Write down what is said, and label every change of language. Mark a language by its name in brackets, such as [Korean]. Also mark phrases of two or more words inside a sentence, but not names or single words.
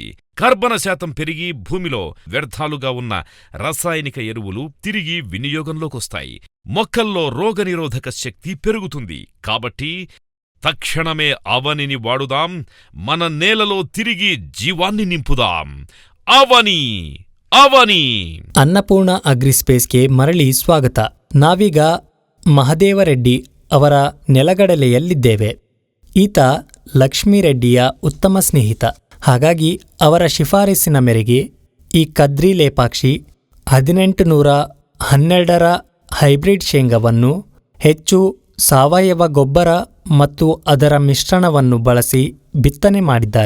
[Telugu] కర్బన శాతం పెరిగి భూమిలో వ్యర్థాలుగా ఉన్న రసాయనిక ఎరువులు తిరిగి వినియోగంలోకొస్తాయి. మొక్కల్లో రోగనిరోధక శక్తి పెరుగుతుంది. కాబట్టి తక్షణమే అవనిని వాడుదాం. మన నేలలో తిరిగి జీవాన్ని నింపుదాం. [Kannada] ಅವನಿ ಅವನಿ. ಅನ್ನಪೂರ್ಣ ಅಗ್ರಿಸ್ಪೇಸ್ಗೆ ಮರಳಿ ಸ್ವಾಗತ. ನಾವೀಗ ಮಹದೇವರೆಡ್ಡಿ ಅವರ ನೆಲಗಡಲೆಯಲ್ಲಿದ್ದೇವೆ. ಈತ ಲಕ್ಷ್ಮೀರೆಡ್ಡಿಯ ಉತ್ತಮ ಸ್ನೇಹಿತ. ಹಾಗಾಗಿ ಅವರ ಶಿಫಾರಸಿನ ಮೇರೆಗೆ ಈ ಕದ್ರಿ ಲೇಪಾಕ್ಷಿ 1812 ಹೈಬ್ರಿಡ್ ಶೇಂಗಾವನ್ನು ಹೆಚ್ಚು ಸಾವಯವ ಗೊಬ್ಬರ ಮತ್ತು ಅದರ ಮಿಶ್ರಣವನ್ನು ಬಳಸಿ ಬಿತ್ತನೆ ಮಾಡಿದ್ದಾರೆ.